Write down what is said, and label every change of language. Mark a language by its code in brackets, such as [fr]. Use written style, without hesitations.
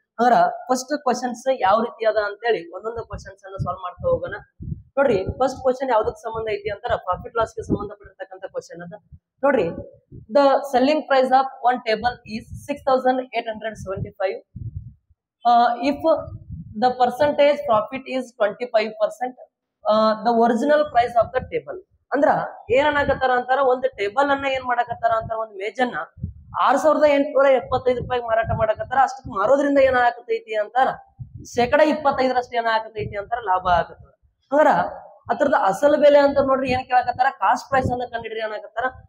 [kn] ಅಂದ್ರ first questions ಯಾವ ರೀತಿ ಅದ ಅಂತೇಳಿ ಒಂದೊಂದು ಕ್ವಶನ್ಸ್ ಅನ್ನ ಸಾಲ್ವ್ ಮಾಡ್ತಾ ಹೋಗೋಣ. ನೋಡ್ರಿ, ಫಸ್ಟ್ ಕ್ವಶನ್ ಯಾವ್ದಕ್ ಸಂಬಂಧ ಐತಿ ಅಂತಾರ ಪ್ರಾಫಿಟ್ ಲಾಸ್ ಗೆ ಸಂಬಂಧಪಟ್ಟಿರ್ತಕ್ಕಂಥ ಕ್ವಶನ್ ಅದ. [en] ನೋಡ್ರಿ, the selling price of one table is 6875. If the percentage profit is 25%, the original price of the table. [kn] ಅಂದ್ರ ಏನಾಗತ್ತಾರ ಅಂತಾರ, ಒಂದು ಟೇಬಲ್ ಅನ್ನ ಏನ್ ಮಾಡಕತ್ತಾರ ಅಂತಾರ, ಒಂದು ಮೇಜನ್ನ 6875 ರೂಪಾಯಿ ಮಾರಾಟ ಮಾಡಕತ್ತಾರ. ಅಷ್ಟಕ್ಕೆ ಮಾರೋದ್ರಿಂದ ಏನಾಗತೈತಿ ಅಂತಾರ 25% ಏನಾಗತೈತಿ ಅಂತಾರ ಲಾಭ ಆಗತ್ತದ. ಅಂದ್ರ ಅದ್ರದ ಅಸಲ್ ಬೆಲೆ ಅಂತ ನೋಡ್ರಿ ಏನ್ ಕೇಳಕತ್ತಾರ, ಕಾಸ್ಟ್ ಪ್ರೈಸ್ ಅನ್ನ ಕಂಡಿಡ್ರಿ ಅನ್ನಕತ್ತಾರ.